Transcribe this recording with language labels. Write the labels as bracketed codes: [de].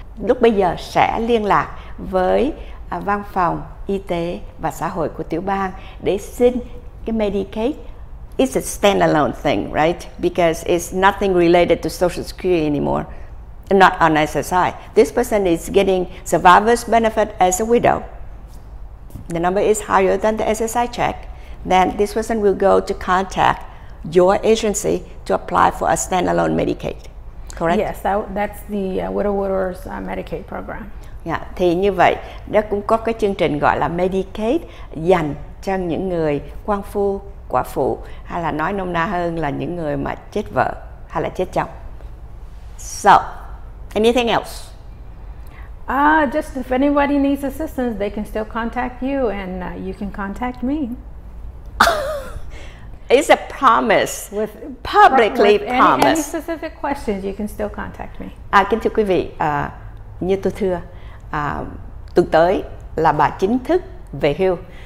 [vi] Lúc bây giờ sẽ liên lạc với văn phòng y tế và xã hội của tiểu bang để xin cái Medicaid. [en] It's a standalone thing, right? Because it's nothing related to Social Security anymore, not on SSI. This person is getting survivor's benefit as a widow. The number is higher than the SSI check. Then this person will go to contact your agency to apply for a standalone Medicaid. Correct? Yes, that's the widowers Medicaid program. [vi] Thì như vậy, đó cũng có cái chương trình gọi là Medicaid dành cho những người quan phu, quả phụ, hay là nói nôm na hơn là những người mà chết vợ hay là chết chồng. [en] So, anything else? Just if anybody needs assistance, they can still contact you, and you can contact me. It's a promise, publicly promise. Any specific questions, you can still contact me. [vi] Kính thưa quý vị, như tôi thưa, tuần tới là bà chính thức về hưu.